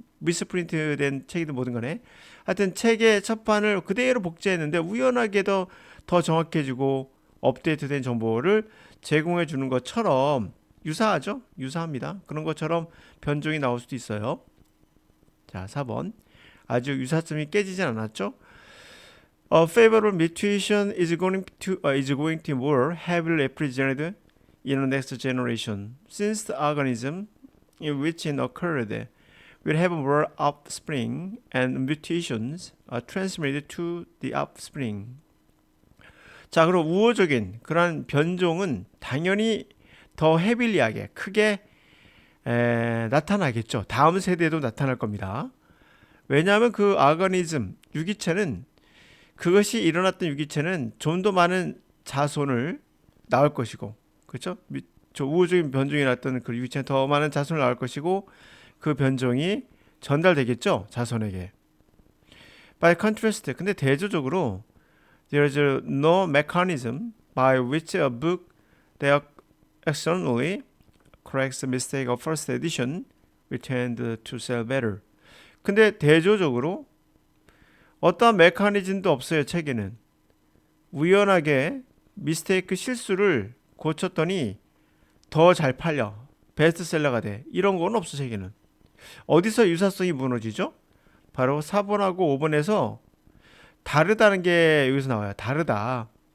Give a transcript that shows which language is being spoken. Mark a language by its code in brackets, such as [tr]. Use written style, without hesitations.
[ko] 미스프린트 된 책이든 뭐든 간에 하여튼 책의 첫 판을 그대로 복제했는데 우연하게도 더 정확해지고 업데이트된 정보를 제공해 주는 것처럼 유사하죠? 유사합니다. 그런 것처럼 변종이 나올 수도 있어요. 자, 4번. 아주 유사점이 깨지진 않았죠? [en] A favorable mutation is going to more heavily represented in the next generation, since the organism in which it occurred will have more offspring and mutations are transmitted to the offspring. [ko] 자, 그럼 우호적인 그런 변종은 당연히 더 헤빌리하게 크게 나타나겠죠. 다음 세대에도 나타날 겁니다. 왜냐하면 그 아가니즘, 유기체는 그것이 일어났던 유기체는 좀 더 많은 자손을 낳을 것이고, 그렇죠? 저 우호적인 변종이 났던 그 유기체는 더 많은 자손을 낳을 것이고 그 변종이 전달되겠죠, 자손에게. [en] By contrast, [ko] 근데 대조적으로 [en] there is no mechanism by which a book that externally corrects the mistake of first edition will tend to sell better. [ko] 근데 대조적으로 어떠한 메커니즘도 없어요. 책에는 우연하게 미스테이크 실수를 고쳤더니 더 잘 팔려, 베스트셀러가 돼, 이런 건 없어. 책에는. 어디서 유사성이 무너지죠? 바로 4번하고 5번에서 다르다는 게 여기서 나와요. 다르다.